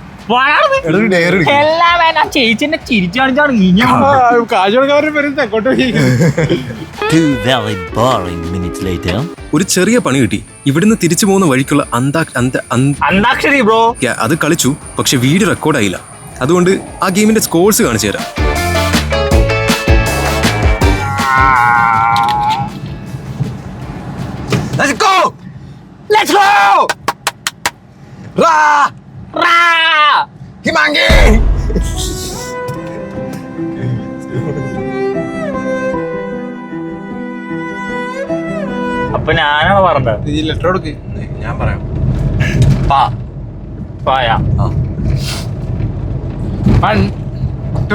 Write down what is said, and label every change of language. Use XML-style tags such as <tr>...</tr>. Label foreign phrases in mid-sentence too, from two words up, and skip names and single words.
<ml>ചേച്ചിന്റെ ചിരിച്ചു കാണിച്ചാണ് കാശുകാരൻ വരുന്നത് അങ്ങോട്ട്. ഒരു ചെറിയ പണി കിട്ടി. ഇവിടുന്ന് തിരിച്ചു പോകുന്ന വഴിക്കുള്ള അന്താക്ഷരി ബ്രോ അത് കളിച്ചു. പക്ഷെ വീഡിയോ റെക്കോർഡായില്ല. അതുകൊണ്ട് ആ ഗെയിമിന്റെ സ്കോർസ് കാണിച്ചു തരാം.</ml> <en>Let's go! Let's go! Ra! Ra! Himangi!</en> <ml>അപ്പൊ ഞാനാണ് പറഞ്ഞത്. ഈ ലെറ്റർ കൊടുക്ക്. ഞാൻ പറയാം. പായ. 1 2</ml>